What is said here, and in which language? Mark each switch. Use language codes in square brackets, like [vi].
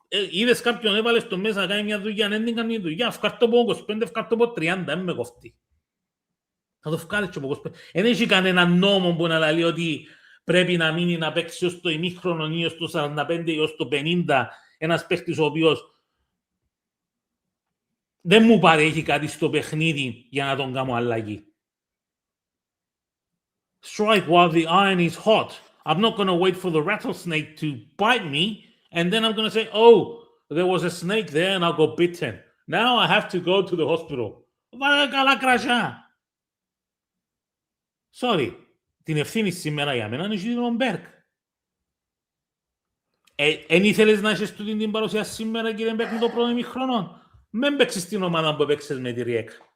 [el] είδες κάποιον, έβαλες τον μέσα να κάνει μια δουλειά, δεν την κάνει δουλειά, φκάρτω από 25, φκάρτω από 30, δεν με κοφτεί. Θα το φκάρεις και από 25. Δεν έχει κανένα νόμο που να λέει ότι πρέπει να μείνει να παίξει ως το ημίχρονο ή ως το 45 ή ως το 50 ένας παίχτης ο οποίος δεν μου παρέχει κάτι στο παιχνίδι για να τον κάνω αλλαγή. [en] Strike while the iron is hot. I'm not going to wait for the rattlesnake to bite me and then I'm going to say, oh, there was a snake there and I got bitten. Now I have to go to the hospital. [el] Βάλε καλά κρασιά. [en] Sorry. [el] Την ευθύνη σήμερα για μένα είναι τον Μπέρκ. Εν ήθελες να έχεις τούτη την παρουσία σήμερα, κύριε Μπέρκ, με το πρώτο ημίχρονο. Μην παίξεις την ομάδα που παίξες με τη Ριέκ.